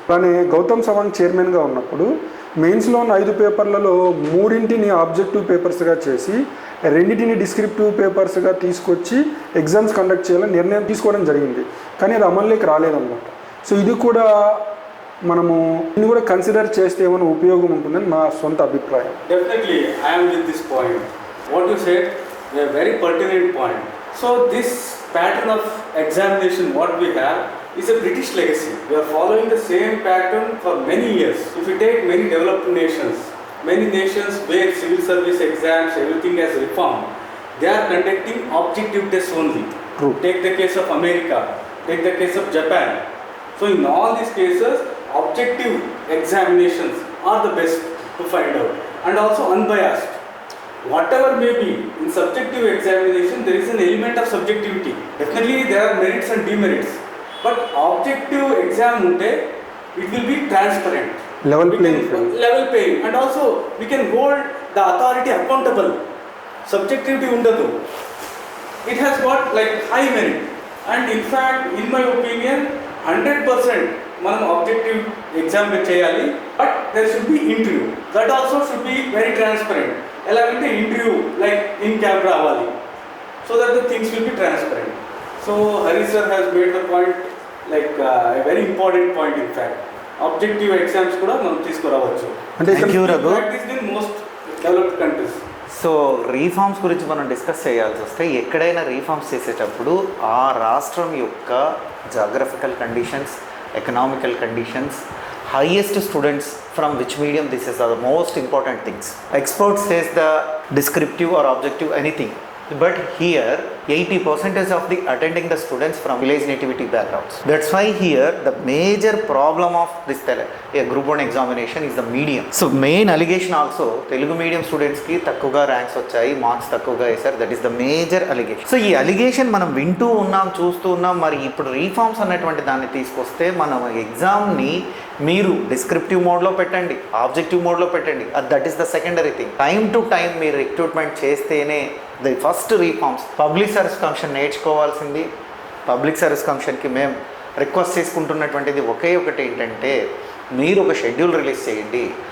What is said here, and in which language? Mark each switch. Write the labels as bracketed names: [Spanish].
[Telugu] కానీ గౌతమ్ సవాంగ్ చైర్మన్గా ఉన్నప్పుడు మెయిన్స్లో ఉన్న 5 పేపర్లలో 3 ఆబ్జెక్టివ్ పేపర్స్గా చేసి 2 డిస్క్రిప్టివ్ పేపర్స్గా తీసుకొచ్చి ఎగ్జామ్స్ కండక్ట్ చేయాలని నిర్ణయం తీసుకోవడం జరిగింది. కానీ అది అమల్లోకి రాలేదన్నమాట. సో ఇది కూడా మనము దీన్ని కూడా కన్సిడర్ చేస్తే ఏమైనా ఉపయోగం ఉంటుందని నా సొంత అభిప్రాయం. [English] Definitely, I am with this point. What you said, a very pertinent point. So this pattern of examination, what we have, is a British legacy. We are following the same pattern for many years. If you take many developed nations where civil service exams, everything has reformed, they are conducting objective tests only. True. Take the case of America, take the case of Japan. So in all these cases, objective examinations are the best to find out, and also unbiased. Whatever may be, in subjective examination there is an element of subjectivity. Definitely there are merits and demerits, but objective exam [Telugu] unte [English] it will be transparent, Level playing field. Level playing, and also we can hold the authority accountable. Subjectivity [Telugu] undadu, [English] it has got like high merit, and in fact in my opinion 100% [Telugu] మనం objective exam చేయాలి. [English] But there should be interview, that also should be very transparent. [Telugu] ఎలాగంటే [English] interview like in camera [Telugu] అవ్వాలి, [English] So that the things will be transparent. So Hari sir has made the point, like a very important point. [Telugu] In fact objective exams కూడా మనం తీసుకురావచ్చు. అంటే [English] Most developed countries. [Telugu] So reforms గురించి మనం discuss చేయాల్సి వస్తే, ఎక్కడైనా రీఫార్మ్స్ చేసేటప్పుడు ఆ రాష్ట్రం యొక్క geographical conditions, [English] economical conditions, highest students from which medium, this is the most important things. Expert says the descriptive or objective anything, but here 80% of the attending the students from village nativity backgrounds. That's why here the major problem of this group 1 examination is the medium. So main allegation also Telugu medium students [Telugu] ki takkuga [English] ranks [Telugu] vachayi, [English] marks [Telugu] takkuga వేశారు. [English] That is the major allegation. [Telugu] So ఈ allegation మనం వింటూ ఉన్నాం, చూస్తూ ఉన్నాం. మరి ఇప్పుడు reforms అన్నటువంటి దాన్ని తీసుకొస్తే మనం ఎగ్జామ్ని మీరు డిస్క్రిప్టివ్ మోడ్లో పెట్టండి, ఆబ్జెక్టివ్ మోడ్లో పెట్టండి. [English] That is the secondary thing. Time to time [Telugu] మీరు [English] recruitment [Telugu] చేస్తేనే [English] The first reforms. [Telugu] Public service commission నేర్చుకోవాల్సింది. పబ్లిక్ సర్వీస్ కమిషన్కి మేము రిక్వెస్ట్ చేసుకుంటున్నటువంటిది ఒకే ఒకటి ఏంటంటే, మీరు ఒక షెడ్యూల్ రిలీజ్ చేయండి.